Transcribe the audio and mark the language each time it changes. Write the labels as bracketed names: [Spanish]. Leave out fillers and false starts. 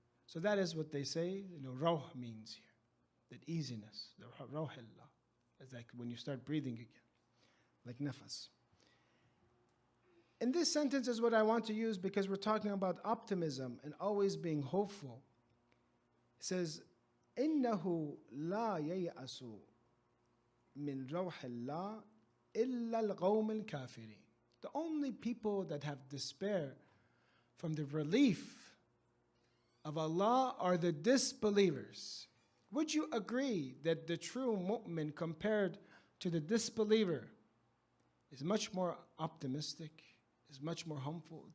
[English] So that is what they say, rawh means here. That easiness, the rawh Allah. It's like when you start breathing again, like nafas. And this sentence is what I want to use because we're talking about optimism and always being hopeful. It says, [Arabic] إِنَّهُ لَا يَيْأَسُ مِنْ رَوْحِ اللَّهِ إِلَّا الْقَوْمِ الْكَافِرِينَ. [English] The only people that have despair from the relief of Allah are the disbelievers. Would you agree that the true mu'min compared to the disbeliever is much more optimistic, is much more hopeful?